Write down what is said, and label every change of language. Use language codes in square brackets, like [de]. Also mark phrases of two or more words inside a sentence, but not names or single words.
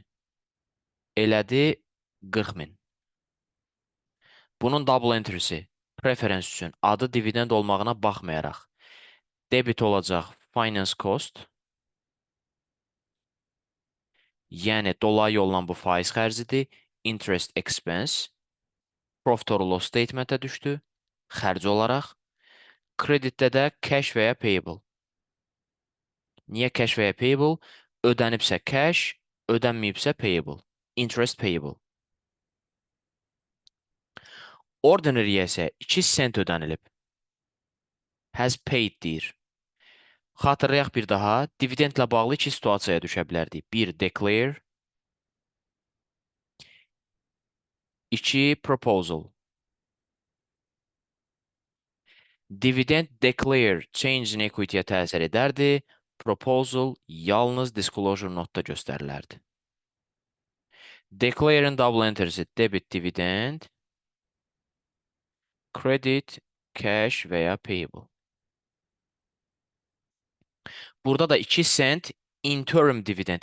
[az] Elədi 40 min. Bunun [en] double entry'si [az] preference üçün adı dividend olmağına baxmayaraq debit olacaq [en] finance cost, [az] yəni dolayı yolla bu faiz xərcidir, [en] interest expense, profit or loss statementə [az] düşdü, xərc olaraq, kreditdə də cash və ya payable. Niyə cash və ya payable? Ödənibsə cash, ödənməyibsə payable. [en] Interest payable. [az] Ordinary-yə isə 2 cent ödənilib. [en] Has paid [az] deyir. Xatırlayaq bir daha, dividendlə bağlı iki situasiyaya düşə bilərdik. Bir, declare. İki, proposal. [en] Dividend declare change in equity-yə [az] təsir edərdi. Proposal yalnız [en] disclosure notda [az] göstərilərdi. Declare'in double entry'si [en] debit dividend, [az] credit, cash və ya payable. Burada da 2 cent [en] interim dividend.